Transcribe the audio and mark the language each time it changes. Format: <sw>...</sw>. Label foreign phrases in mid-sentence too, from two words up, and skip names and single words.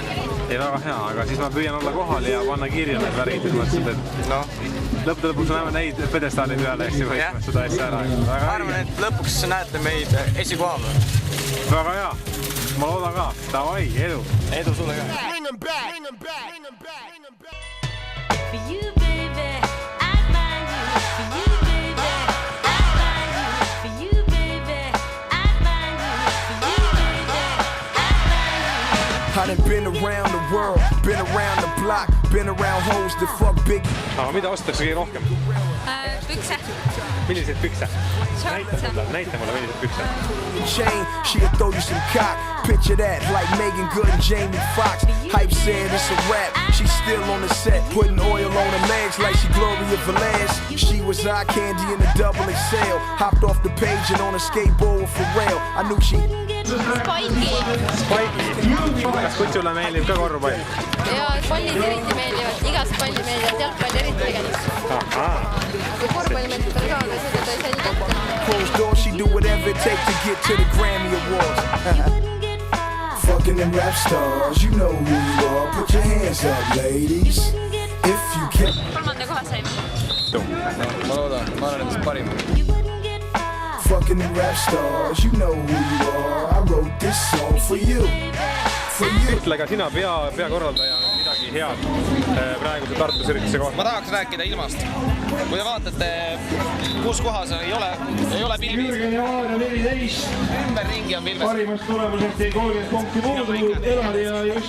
<et>Ei, väga hea, aga siis ma püüan olla kohal ja panna kirja need värgid, et lõppude lõpuks näeme neid pedestaali peale, eks ju, võitma seda asja ära. Ma arvan, et lõpuks näete meid esikoha peal. Väga hea, ma loodan ka. Davai, edu! Edu sulle ka!</et> <en>Bring them back, bring them back, bring them back, bring them back. For you, baby, I'd find you. For you, baby, I'd find you. For you, baby, I'd find you. For you, baby, I'd find you. I done been around the world, been around the block, been around hoes that fuck big.</en> <et>Aga mida ostetakse kõige rohkem? Pükse. Milliseid pükse? Näita mulle, milliseid pükse.</et> <en>Chain, she'll throw you some cock. Picture that, like Megan Good and Jamie Foxx. Hype said it's a rap. She's still on the set, putting oil on her legs like she Gloria Velez. She was eye candy in a double XL. Hopped off the page and on a skateboard with Pharrell. I knew she...</en> <et>Spike'i. Kas kutsule meeldib ka korvpall? Ja pallid eriti meeldivad, igas palli meeldivad, jalgpall eriti tegelikult. Kui korvpalli meeldib talle ka, aga seda ta ei saa nii kätte.</et> <en>Closed door, she do whatever it takes to get to the Grammy Awards. Fucking them rap stars, you know who you are. Put your hands up, ladies. If you can.</en> <et>Kolmanda koha saime. Ma loodan, ma olen endast parim.</et> <en>Fucking them rap stars, you know who you are. I wrote this song for you.</en> <et>Ütle ka sina peakorraldaja midagi head praeguse Tartus ürituse kohta. Ma tahaks rääkida ilmast. Kui te vaatate, kus kohas ei ole pilvid. Ümberringi on pilves. Parimast tulemusest ei 30 punkti puudu, Elari ja Juss.</et>